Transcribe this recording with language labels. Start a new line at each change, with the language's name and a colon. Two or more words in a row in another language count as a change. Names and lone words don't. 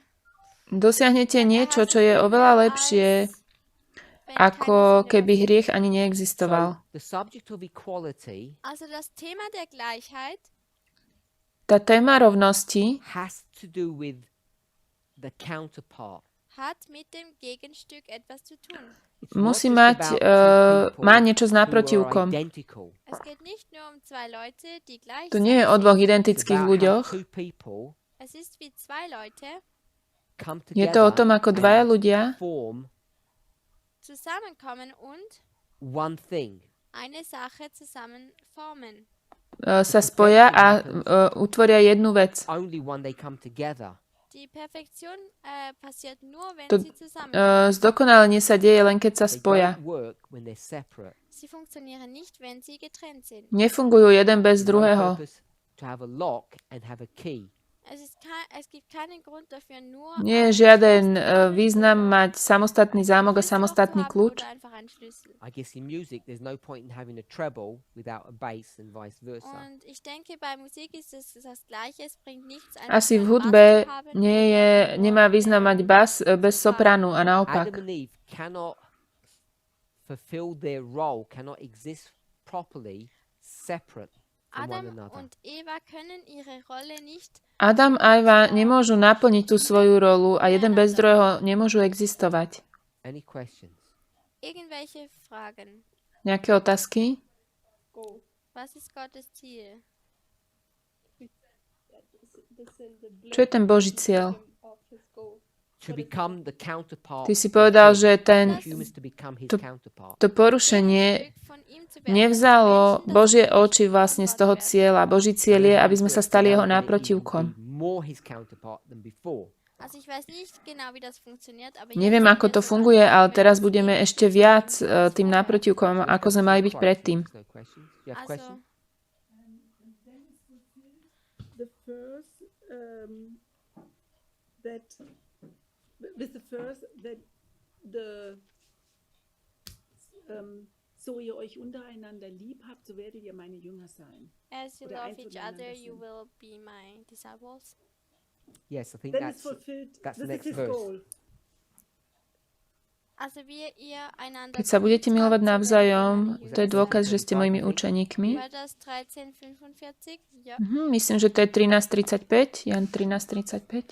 Slovak: dosiahnete niečo, čo je oveľa lepšie, ako keby hriech ani neexistoval.
English: So the subject of equality
German: Also das Thema der Gleichheit
Slovak: Tá téma rovnosti
English: has to do with the counterpart.
German: hat mit dem Gegenstück etwas zu tun.
English: It's not
Slovak: musí
English: just
Slovak: mať,
English: about two people
Slovak: má niečo s
English: who are
Slovak: náprotivkom.
English: identical.
German: Es geht nicht nur um zwei Leute, die gleich
Slovak: To nie je o
German: sind.
Slovak: dvoch
English: It's
Slovak: identických
English: about how
Slovak: ľuďoch.
English: two people
German: Es ist wie zwei Leute
English: come
Slovak: Je to o
English: together
Slovak: tom, ako dvaja
English: and
Slovak: ľudia
English: form
German: zusammenkommen und
English: one thing.
German: eine Sache zusammen formen.
Slovak: sa spoja a utvoria jednu vec.
English: Only when they come together.
German: Die Perfektion passiert nur, wenn
Slovak: To
German: sie zusammenkommen.
Slovak: zdokonalenie sa deje len keď sa
English: They
Slovak: spoja.
English: don't work when they're separate.
German: Sie funktionieren nicht, wenn sie getrennt sind.
Slovak: Nefungujú jeden bez
English: No
Slovak: druhého.
English: purpose to have a lock and have a key.
German: Es gibt keinen Grund dafür, nur
Slovak: Nie je
German: ein
Slovak: žiaden
German: Schloss zu haben
Slovak: význam
German: oder
Slovak: mať samostatný zámok a
German: ein Schlüsselloch zu
Slovak: samostatný
German: haben
Slovak: kľúč.
German: oder einfach einen Schlüssel.
English: I guess in music there's no point in having a treble without a bass and vice versa.
German: Und ich denke, bei Musik ist es das Gleiche. Es bringt nichts,
Slovak: Asi v
German: einen
Slovak: hudbe
German: Bass zu haben
Slovak: nemá
German: oder
Slovak: význam mať bas bez sopranu a
English: Adam
Slovak: naopak.
English: and Eve cannot fulfill their role, cannot exist properly separate from one
German: Adam
English: another.
German: und Eva können ihre Rolle nicht
Slovak: Adam a Eva nemôžu naplniť tú svoju rolu a jeden bez druhého nemôžu existovať.
English: Any questions?
German: irgendwelche Fragen.
Slovak: Nejaké otázky?
English: Go.
German: Was ist Gottes Ziel?
Slovak: Čo je ten Boží cieľ?
English: To become the counterpart.
Slovak: Ty si
English: of
Slovak: povedal,
English: him.
Slovak: že
English: Humans to become his to- counterpart.
Slovak: to porušenie
German: Gegenstück von ihm zu werden.
Slovak: nevzalo
German: Menschen, das
Slovak: Božie
German: nicht
Slovak: oči vlastne z toho
German: werden.
Slovak: cieľa. Boží cieľ je, aby sme sa stali jeho
English: Now that it
Slovak: náprotivkom.
English: will be more his counterpart than before.
German: Also ich weiß nicht genau, wie das funktioniert, aber
Slovak: Neviem,
German: jetzt
Slovak: ako
German: sind
Slovak: to
German: wir so
Slovak: funguje,
German: weit,
Slovak: ale
German: dass wir
Slovak: teraz
German: das
Slovak: budeme
German: sehen,
Slovak: ešte
German: dass
Slovak: viac
German: wir das
Slovak: tým
German: vorher-
Slovak: náprotivkom,
English: So
Slovak: ako
English: let's
Slovak: sme
English: go
Slovak: mali
English: to
Slovak: byť
English: the
Slovak: predtým.
English: questions. No questions? Do you have
German: Also,
English: questions? The first that with the first that the
German: so ihr euch untereinander lieb habt, so werdet ihr meine Jünger sein.
English: as you
German: Oder
English: love
German: eins
English: each
German: voneinander
English: other, you
German: sind.
English: will be my disciples. Yes, I think Then it's that's fulfilled. that's the This is next his verse. goal.
German: Also wie ihr einander
Slovak: Keď sa budete
German: geliebt
Slovak: milovať
German: habt, so werdet ihr
Slovak: navzájom,
German: meine
Slovak: to je
German: Jünger
Slovak: dôkaz,
German: sein.
Slovak: že ste mojimi učeníkmi.
German: War das 13:45? Ja,
Slovak: Myslím, že to je 13.35. Jan 13.35.